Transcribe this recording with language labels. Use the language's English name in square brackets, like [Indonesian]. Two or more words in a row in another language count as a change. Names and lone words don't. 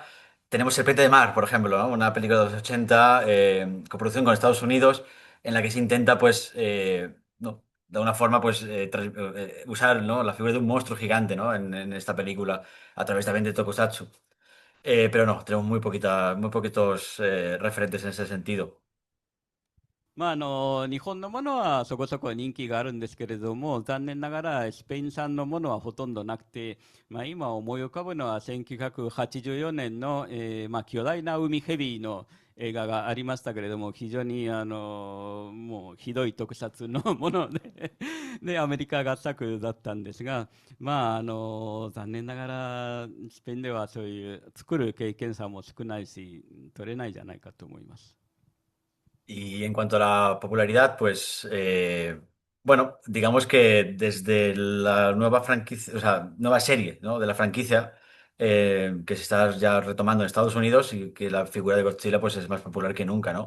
[Spanish] Tenemos Serpiente de Mar, por ejemplo, ¿no? Una película de los 80, coproducción con Estados Unidos, en la que se intenta, pues, no, de alguna forma, pues, usar, ¿no? La figura de un monstruo gigante, ¿no? En esta película, a través también de Tokusatsu. Pero no, tenemos muy poquitos referentes en ese sentido. [Japanese] 日本のものはそこそこ人気があるんですけれども、残念ながらスペイン産のものはほとんどなくて、今思い浮かぶのは1984年の、巨大な海ヘビの映画がありましたけれども、非常にもうひどい特撮のものででアメリカ合作だったんですが、残念ながらスペインではそういう作る経験差も少ないし、取れないじゃないかと思います。 [Spanish] Y en cuanto a la popularidad, pues bueno, digamos que desde la nueva franquicia, o sea, nueva serie, ¿no? De la franquicia que se está ya retomando en Estados Unidos y que la figura de Godzilla pues es más popular que nunca, ¿no?